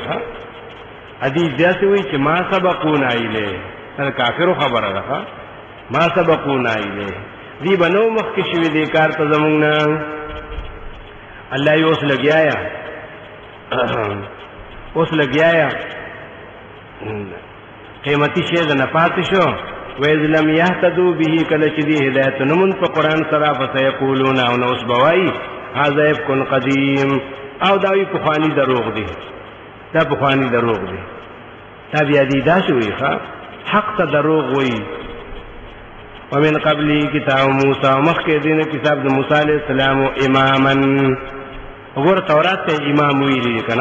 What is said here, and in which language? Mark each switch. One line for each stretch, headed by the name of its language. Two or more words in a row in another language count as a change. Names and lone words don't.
Pashto: حدیث داسې وایي چې
Arabic: ما سبقونا الیه،
Pashto: دا کافرو خبره ده.
Arabic: ما سبقونا الیه،
Pashto: دی به نو مخکې شوي دې کار ته زمونږ نه. الله یې اوس لګیا قیمتي شی د نه پاتې شو.
Arabic: وَإِذْ لَمْ يَهْتَدُوا بِهِ،
Pashto: کله چې دې هدایت نه مونږ په قرآن سره فَسَيَقُولُونَ، او نو اوس به وایي
Arabic: هذا إفْكٌ قدیم،
Pashto: او دا وی پخواني دروغ دی، دا پخواني دروغ دی. دا بیا دې داسې وایي حق ته دروغ وایي.
Arabic: ومن قبلی کتاب موسی،
Pashto: مخکې دینه کتاب د موسی
Arabic: علیه السلام
Pashto: اماما. وګوره تورات ته امام ویلي که نه؟